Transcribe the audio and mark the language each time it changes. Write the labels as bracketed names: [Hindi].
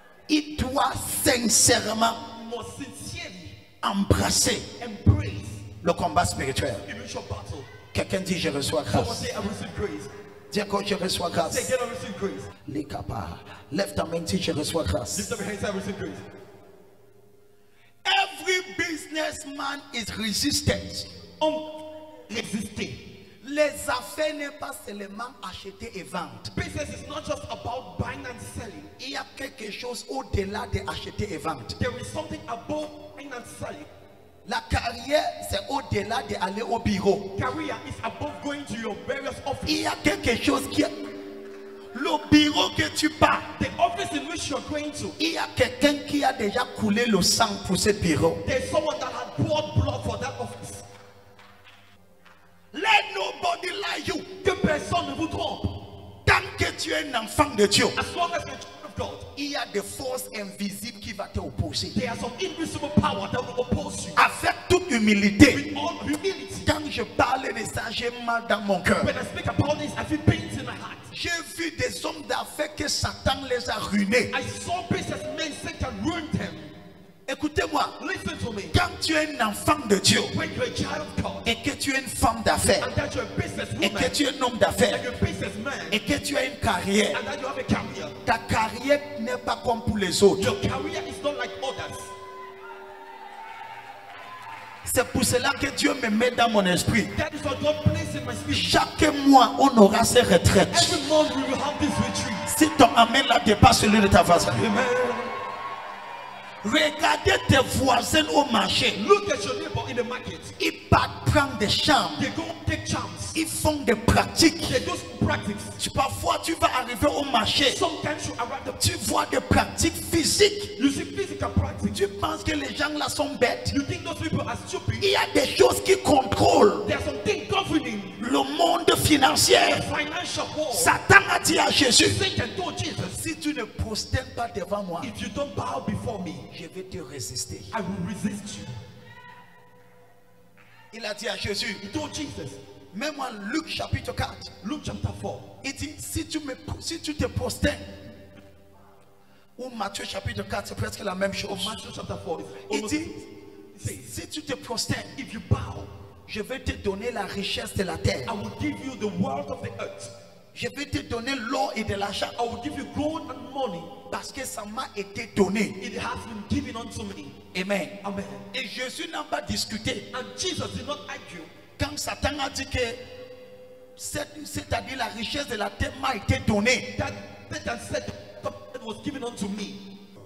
[French] Il doit sincèrement [English] Must sincerely [French] embrasser [English] embrace [French] le combat spirituel. [English] spiritual battle. [French] Quelqu'un dit je reçois [English] Someone [French] grâce. [English] say, I receive grace. [French] Dis encore je reçois [English] Say [French] grâce. [English] again, I receive grace. Les capas. [French] Lève ta main, dis je reçois [English] Lift [French] grâce. [English] up your hands, I receive grace. Every businessman is resistant. [French] Résister. Les affaires n'est pas seulement acheter et vendre. [English] Business is not just about buying and selling. [French] Il y a quelque chose au-delà de acheter et vendre. [English] There is something above buying and selling. [French] La carrière, c'est au-delà d'aller au bureau. [English] Career is above going to your various offices. [French] Il y a quelque chose qui est... Le bureau que tu pars, [English] The office in which you're going to, [French] il y a quelqu'un qui a déjà coulé le sang pour ce bureau. [English] there's someone that had poured blood for that office. Let nobody lie you. [French] Que personne ne vous trompe. Tant que tu es un enfant de Dieu, [English] As long as you're a child of God, [French] il y a des forces invisibles qui vont t'opposer. [English] there are some invisible power that will oppose you. [French] Avec toute humilité, [English] With all humility. [French] quand je parle de ça, j'ai mal dans mon cœur. [English] When I speak about this, I feel pains in my heart. [French] J'ai vu des hommes d'affaires que Satan les a ruinés. [English] I saw businessmen Satan ruined them. [French] Écoutez-moi, [English] Listen to me. [French] quand tu es un enfant de Dieu [English] When you're a child of God [French] et que tu es une femme d'affaires [English] and that you're a [French] et [English] businesswoman [French] que tu es un homme [English] and [French] d'affaires [English] you're a businessman [French] et que tu as une carrière, [English] and that you have a career, [French] ta carrière n'est pas comme pour les autres. [English] your career is not like others. [French] C'est pour cela que Dieu me met dans mon esprit. [English] That is what God placed in my spirit. [French] Chaque mois, on aura ces retraites. [English] Every month we will have this retreat. [French] Si ton amen là dépasse celui de ta voisine, Amen. regardez tes voisins au marché. [English] Look at your neighbor in the market. [French] Ils partent prendre des chambres. [English] They go take charms. [French] Ils font des pratiques. [English] They do practice. [French] Parfois, tu vas arriver au marché. [English] Sometimes you arrive the [French] Tu vois des pratiques physiques. [English] you see physical practice. [French] Tu penses que les gens là sont bêtes. [English] You think those people are stupid. [French] Il y a des choses qui contrôlent [English] There are some things governing [French] le monde financier. [English] financial world. [French] Satan a dit à Jésus, [English] Satan told Jesus, [French] si tu ne prosternes pas devant moi, [English] if you don't bow before me, [French] je vais te résister. [English] I will resist you. [French] Il a dit à Jésus, [English] He told Jesus, [French] même en Luc chapitre 4, [English] Luke chapter 4, [French] il dit, si tu te prosternes, ou Matthieu chapitre 4, c'est presque la même [English] or [French] chose. [English] Matthew chapter 4, [French] Il [English] almost, [French] dit, [English] it says, [French] si tu te prosternes, [English] if you bow, [French] je vais te donner la richesse de la terre. [English] I will give you the wealth of the earth. [French] Je vais te donner l'or et de l'argent. [English] I will give you gold and money. [French] Parce que ça m'a été donné. [English] It has been given unto me. Amen. Amen. [French] Et Jésus n'a pas discuté. [English] And Jesus did not argue. [French] Quand Satan a dit que, c'est-à-dire la richesse de la terre m'a été donnée. [English] That Satan said that was given unto me.